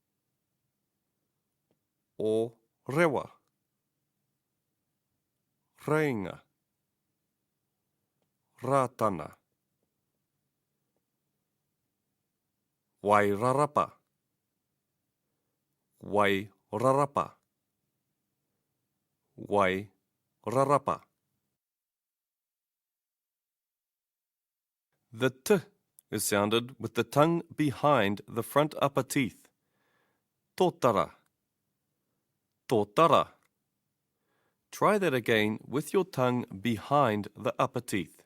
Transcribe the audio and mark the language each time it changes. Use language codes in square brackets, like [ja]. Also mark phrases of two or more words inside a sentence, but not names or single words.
[mi] O, rewa. Reinga. Rātana. Wairarapa. Wairarapa. Wairarapa. [en] The T is sounded with the tongue behind the front upper teeth. [mi] Tōtara. Tōtara. [en] Try that again with your tongue behind the upper teeth.